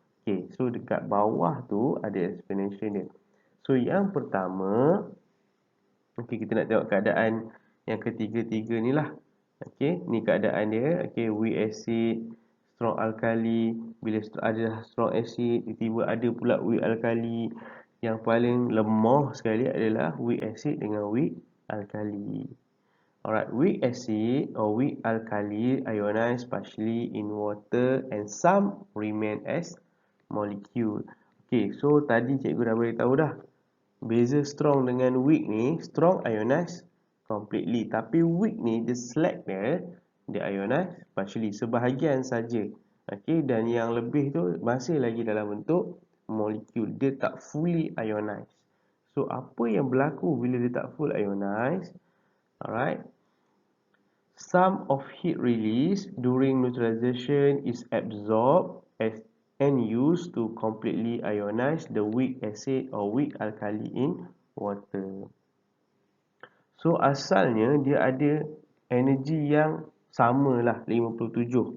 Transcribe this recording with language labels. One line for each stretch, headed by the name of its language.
Malay: Okay, so dekat bawah tu ada explanation dia. So yang pertama, okay, kita nak tengok keadaan yang ketiga-tiga ni lah. Okay, ni keadaan dia. Okay, weak acid, strong alkali. Bila ada strong acid, tiba-tiba ada pula weak alkali. Yang paling lemah sekali adalah weak acid dengan weak alkali.
English: Alright, weak acid or weak alkali ionize partially in water and some remain as molecule.
Malay: Okay, so tadi cikgu dah beritahu dah. Beza strong dengan weak ni, strong ionize completely. Tapi weak ni, dia slack dia ionize partially. Sebahagian saja. Okay, dan yang lebih tu masih lagi dalam bentuk molecule. Dia tak fully ionized. So, apa yang berlaku bila dia tak full ionized? Alright.
English: Some of heat release during neutralization is absorbed and used to completely ionize the weak acid or weak alkali in water.
Malay: So asalnya dia ada energi yang sama lah 57.